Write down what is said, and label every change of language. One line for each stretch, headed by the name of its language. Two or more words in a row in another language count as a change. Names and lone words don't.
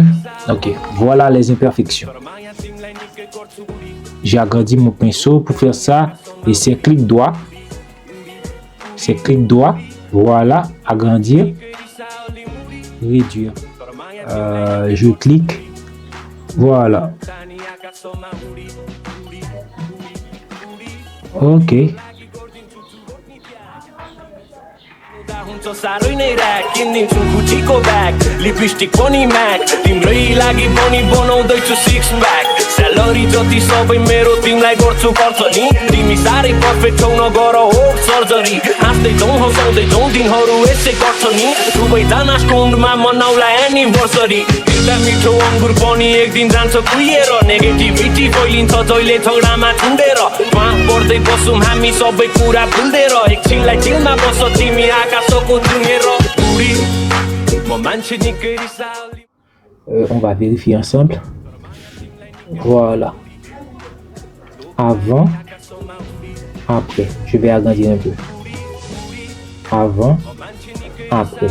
French: Ok, voilà les imperfections. J'ai agrandi mon pinceau pour faire ça et c'est clic droit. C'est clic droit. Voilà, agrandir, réduire. Je clique. Voilà. Ok.
Nepali: साह्रै नै ऱ्याक किनिदिन्छु गुचीको ब्याग लिपस्टिक पनि म्याक तिम्रै लागि पनि बनाउँदैछु
English: six pack
Nepali: स्यालेरी जति सबै मेरो तिमीलाई गर्छु खर्च नि तिमी साह्रै पर्फेक्ट छौ नगर हो सर्जरी हाँस्दै जाउँ हँसाउँदै जाउँ दिनहरू यसै गर्छ नि दुवैजना स्टोनमा मनाउला एनिभर्सरी एउटा मिठो अङ्गुर पनि एक दिन जान्छ कुहिएर नेगेटिभिटी फैलिन्छ जहिले झगडामा छुन्डेर उहाँ पढ्दै बसौँ हामी सबै कुरा भुल्देर एकछिनलाई चिलमा बस तिमी आकाशको
French: on va vérifier ensemble. Voilà. Avant, après. Je vais agrandir un peu. Avant, après.